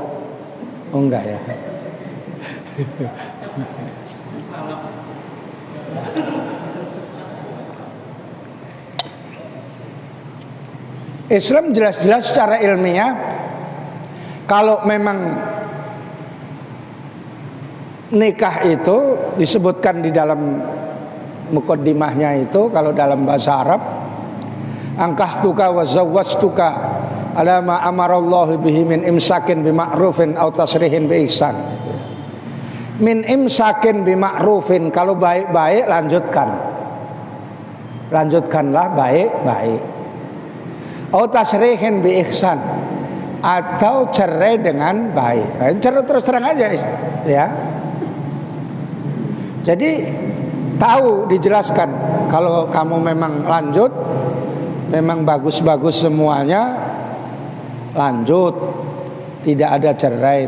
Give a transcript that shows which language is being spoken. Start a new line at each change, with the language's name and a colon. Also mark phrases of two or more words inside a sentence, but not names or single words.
Indonesian: Oh enggak ya. Islam jelas-jelas secara ilmiah, kalau memang nikah itu disebutkan di dalam muqaddimahnya itu, kalau dalam bahasa Arab,
Arabic: أنكحتك وزوجتك على ما أمر الله به من إمساك بمعروف أو تسريح بإحسان. من إمساك بمعروف,
Indonesian: kalau baik-baik lanjutkanlah baik-baik.
Arabic: أو تسريح بإحسان,
Indonesian: atau cerai dengan baik. Cerai terus terang aja ya. Jadi tahu, dijelaskan kalau kamu memang lanjut, memang bagus-bagus semuanya, lanjut, tidak ada cerai.